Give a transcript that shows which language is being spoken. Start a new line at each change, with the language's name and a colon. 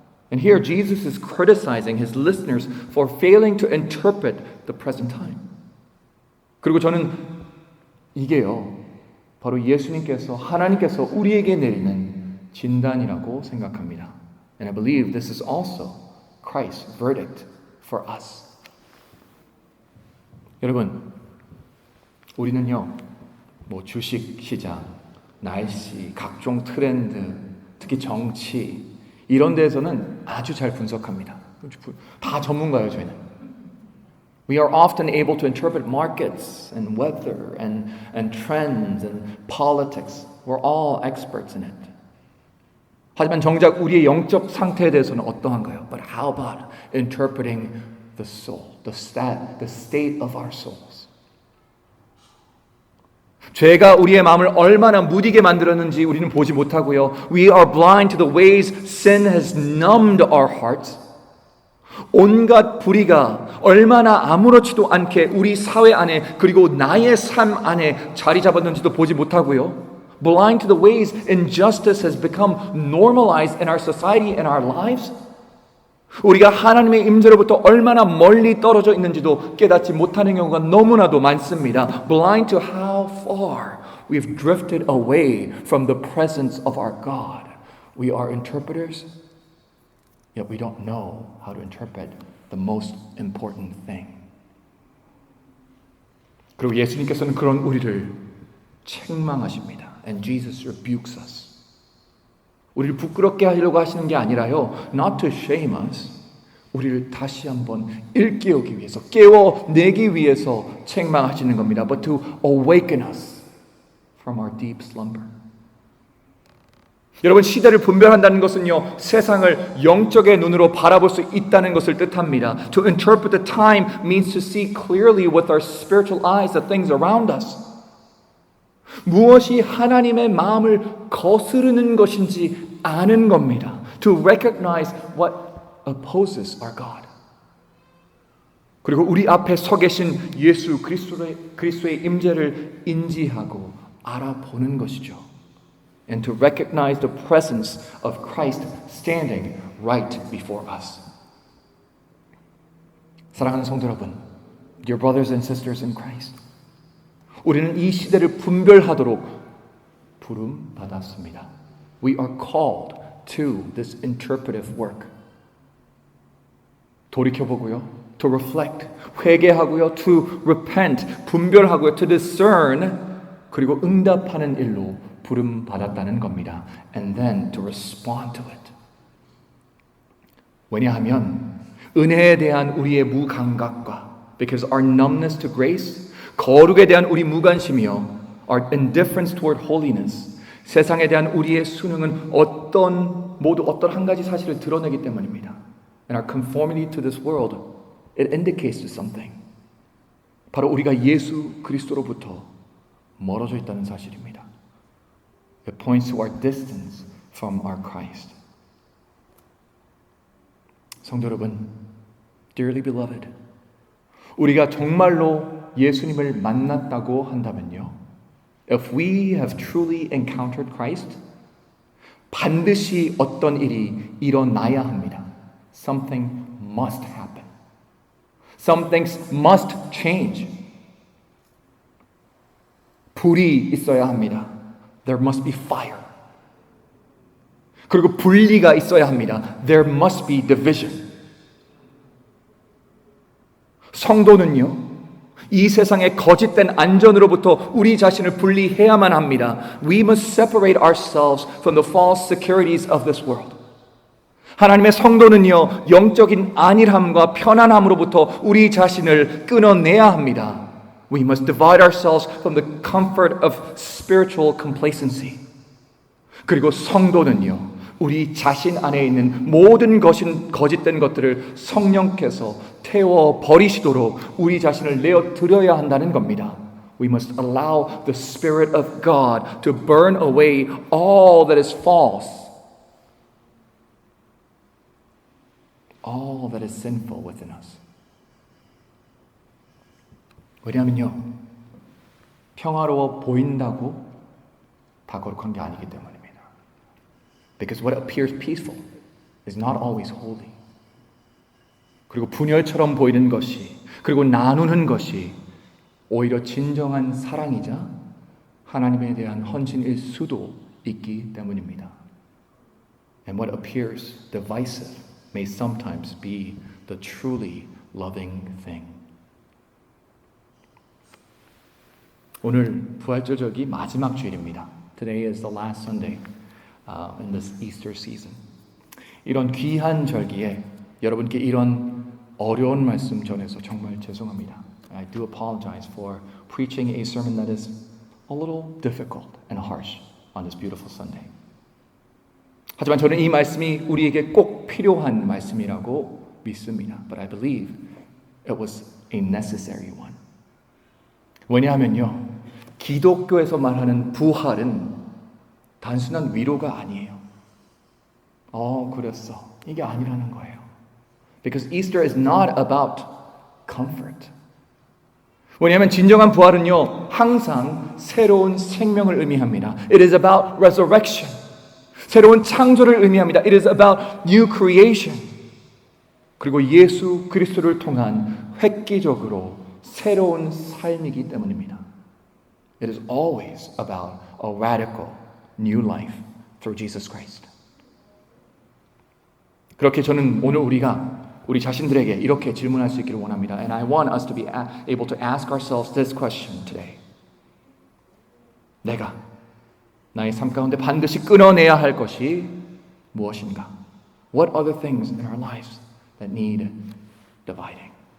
English: And here Jesus is criticizing his listeners for failing to interpret the present time.
Korean: 그리고 저는 이게요, 바로 예수님께서, 하나님께서 우리에게 내리는 진단이라고 생각합니다.
English: And I believe this is also Christ's verdict for us.
Korean: 여러분, 우리는요, 주식 시장, 날씨, 각종 트렌드, 특히 정치, 이런 데에서는 아주 잘 분석합니다. 다 전문가예요, 저희는.
English: We are often able to interpret markets and weather and trends and politics. We're all experts in it.
Korean: 하지만 정작 우리의 영적 상태에 대해서는 어떠한가요?
English: But how about interpreting the soul, the state of our souls?
Korean: 죄가 우리의 마음을 얼마나 무디게 만들었는지 우리는 보지 못하고요.
English: We are blind to the ways sin has numbed our hearts.
Korean: 온갖 불의가 얼마나 아무렇지도 않게 우리 사회 안에 그리고 나의 삶 안에 자리 잡았는지도 보지 못하고요.
English: Blind to the ways injustice has become normalized in our society and our lives.
Korean: 우리가 하나님의 임재로부터 얼마나 멀리 떨어져 있는지도 깨닫지 못하는 경우가 너무나도 많습니다.
English: Blind to how far we've drifted away from the presence of our God. We are interpreters, yet we don't know how to interpret the most important thing.
Korean: 그리고 예수님께서는 그런 우리를 책망하십니다.
English: And Jesus rebukes us.
Korean: 우리를 부끄럽게 하려고 하시는 게 아니라요.
English: Not to shame us.
Korean: 우리를 다시 한번 일깨우기 위해서, 깨워내기 위해서 책망하시는 겁니다.
English: But to awaken us from our deep slumber.
Korean: 여러분, 시대를 분별한다는 것은요, 세상을 영적의 눈으로 바라볼 수 있다는 것을 뜻합니다.
English: To interpret the time means to see clearly with our spiritual eyes the things around us.
Korean: 무엇이 하나님의 마음을 거스르는 것인지 아는 겁니다.
English: To recognize what opposes our God.
Korean: 그리고 우리 앞에 서 계신 예수 그리스도의 임재를 인지하고 알아보는 것이죠.
English: And to recognize the presence of Christ standing right before us.
Korean: 사랑하는 성도 여러분,
English: dear brothers and sisters in Christ,
Korean: 우리는 이 시대를 분별하도록 부름 받았습니다.
English: We are called to this interpretive work.
Korean: 돌이켜보고요,
English: to reflect,
Korean: 회개하고요,
English: to repent,
Korean: 분별하고요,
English: to discern,
Korean: 그리고 응답하는 일로 부름 받았다는 겁니다.
English: And then to respond to it.
Korean: 왜냐하면 은혜에 대한 우리의 무감각과
English: because our numbness to grace,
Korean: 거룩에 대한 우리 무관심이요,
English: our indifference toward holiness,
Korean: 세상에 대한 우리의 순응은 모두 어떤 한 가지 사실을 드러내기 때문입니다.
English: And our conformity to this world, it indicates something.
Korean: 바로 우리가 예수 그리스도로부터 멀어져 있다는 사실입니다.
English: It points to our distance from our Christ.
Korean: 성도 여러분,
English: dearly beloved,
Korean: 우리가 정말로 예수님을 만났다고 한다면요,
English: if we have truly encountered Christ,
Korean: 반드시 어떤 일이 일어나야 합니다.
English: Something must happen. Some things must change.
Korean: 불이 있어야 합니다.
English: There must be fire.
Korean: 그리고 분리가 있어야 합니다.
English: There must be division.
Korean: 성도는요, 이 세상의 거짓된 안전으로부터 우리 자신을 분리해야만 합니다.
English: We must separate ourselves from the false securities of this world.
Korean: 하나님의 성도는요, 영적인 안일함과 편안함으로부터 우리 자신을 끊어내야 합니다.
English: We must divide ourselves from the comfort of spiritual complacency.
Korean: 그리고 성도는요, 우리 자신 안에 있는 모든 거짓된 것들을 성령께서 태워 버리시도록 우리 자신을 내어 드려야 한다는 겁니다.
English: We must allow the Spirit of God to burn away all that is false, all that is sinful within us.
Korean: 왜냐하면요, 평화로워 보인다고 다 거룩한 게 아니기 때문입니다.
English: Because what appears peaceful is not always holy.
Korean: 그리고 분열처럼 보이는 것이, 그리고 나누는 것이 오히려 진정한 사랑이자 하나님에 대한 헌신일 수도 있기 때문입니다.
English: And what appears divisive may sometimes be the truly loving thing.
Korean: 오늘 부활절기 마지막 주일입니다.
English: Today is the last Sunday in this Easter season.
Korean: 이런 귀한 절기에 여러분께 이런 어려운 말씀 전해서 정말 죄송합니다.
English: I do apologize for preaching a sermon that is a little difficult and harsh on this beautiful Sunday.
Korean: 하지만 저는 이 말씀이 우리에게 꼭 필요한 말씀이라고 믿습니다.
English: But I believe it was a necessary one.
Korean: 왜냐하면요, 기독교에서 말하는 부활은 단순한 위로가 아니에요. 그랬어. 이게 아니라는 거예요.
English: Because Easter is not about comfort.
Korean: 왜냐하면 진정한 부활은요, 항상 새로운 생명을 의미합니다.
English: It is about resurrection.
Korean: 새로운 창조를 의미합니다.
English: It is about new creation.
Korean: 그리고 예수 그리스도를 통한 획기적으로 새로운 삶이기 때문입니다.
English: It is always about a radical new life through Jesus Christ.
Korean: 그렇게 저는 오늘 우리 자신들에게 이렇게 질문할 수 있기를 원합니다.
English: And I want us to be able to ask ourselves this question today.
Korean: 내가 나의 삶 가운데 반드시 끊어내야 할 것이 무엇인가?
English: What are the things in our lives that need dividing?